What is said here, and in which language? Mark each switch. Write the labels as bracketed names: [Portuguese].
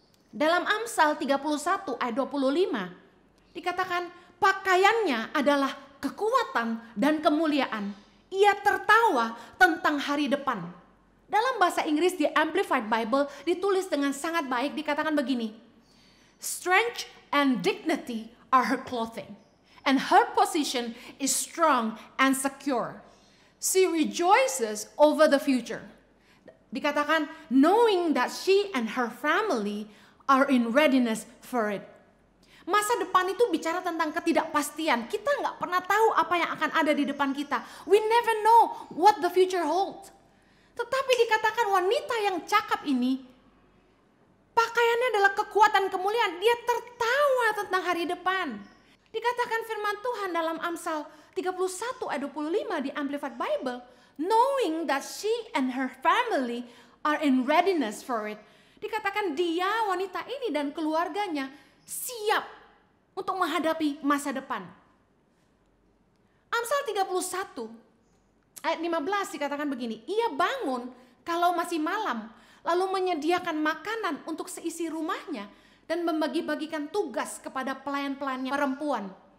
[Indonesian] Dalam Amsal 31 ayat 25 dikatakan pakaiannya adalah kekuatan dan kemuliaan. Ia tertawa tentang hari depan. Dalam bahasa Inggris di Amplified Bible ditulis dengan sangat baik, dikatakan begini. [English] Strength and dignity are her clothing, and her position is strong and secure. She rejoices over the future. Dikatakan knowing that she and her family are in readiness for it. [Indonesian] Masa depan itu bicara tentang ketidakpastian. Kita nggak pernah tahu apa yang akan ada di depan kita. [English] We never know what the future holds. [Indonesian] Tetapi dikatakan wanita yang cakap ini, pakaiannya adalah kekuatan kemuliaan. Dia tertawa tentang hari depan. Dikatakan firman Tuhan dalam Amsal 31 ayat 25 di Amplified Bible. [English] Knowing that she and her family are in readiness for it. [Indonesian] Dikatakan dia, wanita ini dan keluarganya siap untuk menghadapi masa depan. Amsal 31 ayat 15 dikatakan begini. Ia bangun kalau masih malam, lalu menyediakan makanan untuk seisi rumahnya dan membagi-bagikan tugas kepada pelayan-pelayannya perempuan.